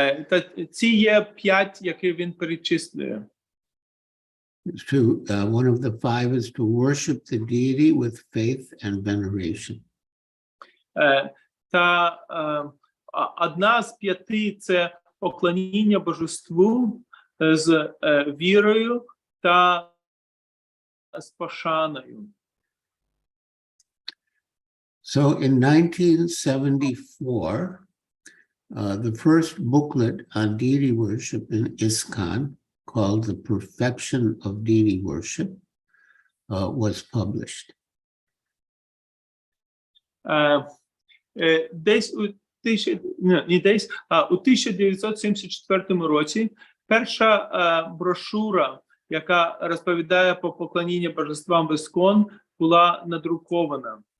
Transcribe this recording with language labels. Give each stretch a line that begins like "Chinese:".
Ukrainian: Та ці є 5, які він перечислює.
English: One of the 5 is to worship the deity with faith and veneration.
Ukrainian: Та одна з 5 – це поклоніння божеству з вірою та з пошаною.
English: So in 1974, the first booklet on deity worship in ISKCON, called The Perfection of Deity Worship, was published.
Ukrainian: Десь у 1974 році перша брошура, яка розповідає про поклоніння божествам в ІСКОН, була надрукована.